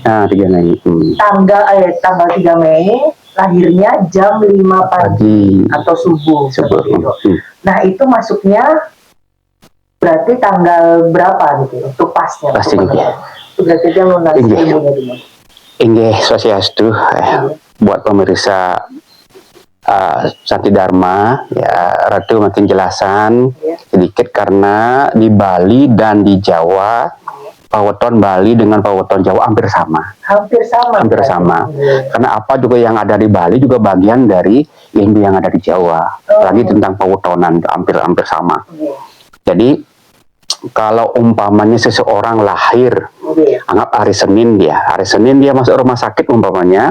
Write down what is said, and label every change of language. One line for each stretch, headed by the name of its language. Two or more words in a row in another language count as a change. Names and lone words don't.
Indonesian: 3 Mei. Tanggal 3 Mei lahirnya jam 5 pagi atau subuh. Nah, itu masuknya berarti tanggal berapa gitu untuk pasnya? Pastinya. Berarti dia lunas ilmunya di mana? Inggih Swastiastu. Buat pemirsa Santi Dharma, ya, Ratu makin jelasan sedikit karena di Bali dan di Jawa, paweton Bali dengan paweton Jawa hampir sama. Hampir sama. Karena apa juga yang ada di Bali juga bagian dari ilmu yang ada di Jawa. Lagi tentang pawetonan hampir sama. Jadi kalau umpamanya seseorang lahir, anggap hari Senin dia masuk rumah sakit umpamanya.